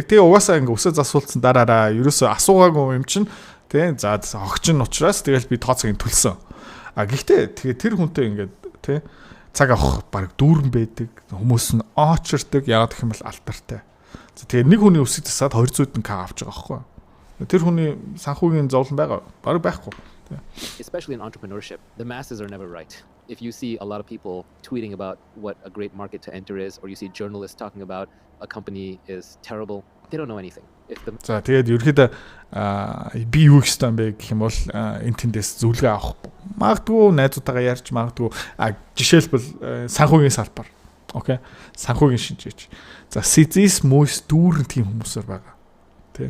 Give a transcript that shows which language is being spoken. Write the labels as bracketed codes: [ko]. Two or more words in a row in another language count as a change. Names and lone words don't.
[mn] Тэгээ угаасаа ингээ өсөө засуулсан дараараа ерөөсөө асуугаагүй юм чинь тэ за огч нь учраас тэгэл би тооцоог төлсөн. Гэхдээ тэгээ тэр хүнтэй ингээд тэ цаг авах баг дүүрэн байдаг. Хүмүүс нь оочирдаг. Яагаад гэх юм бол алтартай. За тэгээ нэг хүний өсөж засаад 200 к авч байгаа байхгүй юу. Тэр хүний санхүүгийн зовлон байгаа. Бараг байхгүй. [en] Especially in entrepreneurship, the masses are never right. If you see a lot of people tweeting about what a great market to enter is, or you see journalists talking about a company is terrible, they don't know anything. [mn] За тэгээд ерөөхдөө би юу хийх юм бэ гэх юм бол энэ тэндээс зөвлөгөө авах. Магадгүй найзуудтайгаа ярьж магадгүй жишээлбэл санхүүгийн салбар. Окей. Санхүүгийн шинжээч. За Сизис мөс дүүрэн тийм хүмүүсээр байгаа. Тэ.